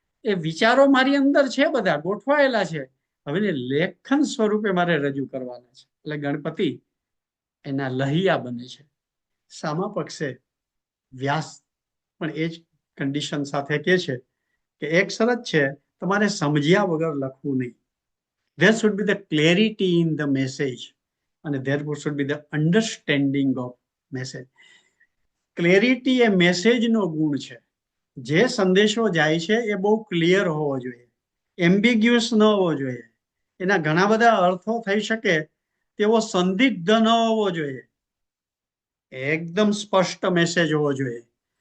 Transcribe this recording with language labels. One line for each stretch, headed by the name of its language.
Gujarati: એ વિચારો મારી અંદર છે, બધા ગોઠવાયેલા છે, હવે લેખન સ્વરૂપે મારે રજૂ કરવાના છે. એટલે ગણપતિ એના લહિયા બને છે. સામા પક્ષે વ્યાસ પણ એ જ કન્ડિશન સાથે કહે છે કે એક શરત છે, તમારે સમજ્યા વગર લખવું નહીં.
English: There should be the clarity in the message and there should be the understanding of message.
Gujarati: Clarity એ મેસેજનો ગુણ છે. જે સંદેશો જાય છે એ બહુ ક્લિયર હોવો જોઈએ, એમ્બિગ્યુઅસ ન હોવો જોઈએ, એના ઘણા બધા અર્થો થઈ શકે તેવો સંદિગ્ધ ન હોવો જોઈએ, એકદમ સ્પષ્ટ મેસેજ હોવો જોઈએ.